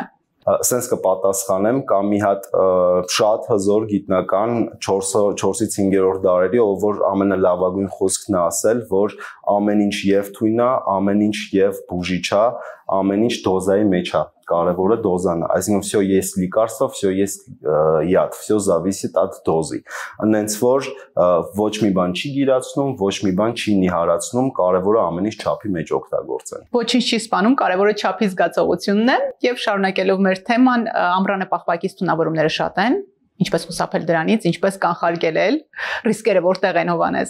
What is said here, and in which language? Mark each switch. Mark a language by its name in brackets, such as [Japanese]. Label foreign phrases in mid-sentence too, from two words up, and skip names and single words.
[Armenian] Սենց կպատասխանեմ, կամ մի հատ շատ հզոր գիտնական 4-ից 5-րդ դարերի, ով որ ամենալավագույն խոսքն է ասել, որ ամեն ինչ եւ թույն է, ամեն ինչ եւ բուժիչ է, ամեն ինչ դոզայի մեջ է, կարևորը դոզան է, այսինքն [Russian] всё есть лекарство, всё есть яд, всё зависит от дозы։ [Armenian] Այնց որ ոչ մի բան չի գիրացնում, ոչ մի բան չի նիհարացնում, կարևորը ամեն ինչ չափի մեջ օգտագործեն։ Ոչինչ չի սպանում, կարևորը չափի զգացողությունն է, եւ շարունակելով մեր թեման, ամռանը պաղպակից թունավորումները շատ են, ինչպես խուսափել դրանից, ինչպես կանխարգելել, ռիսկերը որտեղ են, Հովանես։